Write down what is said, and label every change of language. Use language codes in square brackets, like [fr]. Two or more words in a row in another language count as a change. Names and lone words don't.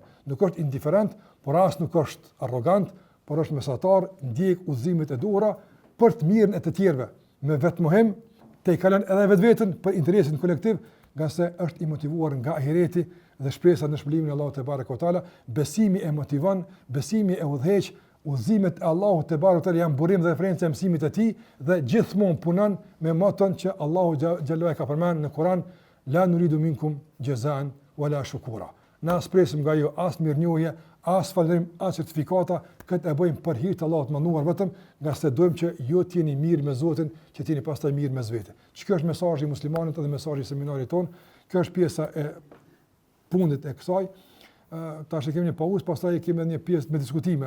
[sq] Nuk është indiferent, por as nuk është arrogant, por është mesatar, ndjek udhëzimet e duhura për të mirën e të tjerëve, me vetmohim të i kalon edhe vetveten për interesin kolektiv, nga se është i motivuar nga ahireti dhe shpresa në shpëlimin e Allahut [ar] تبارك وتعالى. [sq] Besimi e motivon, besimi e udhëheq, udhëzimet e Allahut [ar] تبارك وتعالى [sq] janë burim dhe referencë e mësimit të tij dhe gjithmonë punon me moton që Allahu xhallahu ka përmendur në Kur'an, [ar] لا نريد منكم جزاء ولا شكورا. [sq] Na presim nga ju as mirënjohje, as falënderim, as certifikata, këtë e bëjmë për hir të Allahut mënduar vetëm, nga se dojmë që ju të jeni mirë me Zotin, që të jeni pastaj mirë me vetë. Kjo është mesazhi i muslimanit dhe mesazhi i seminarit ton. Kjo është pjesa e punit e kësaj. Tash kemi një pauzë, pastaj kemi edhe një pjesë me diskutime.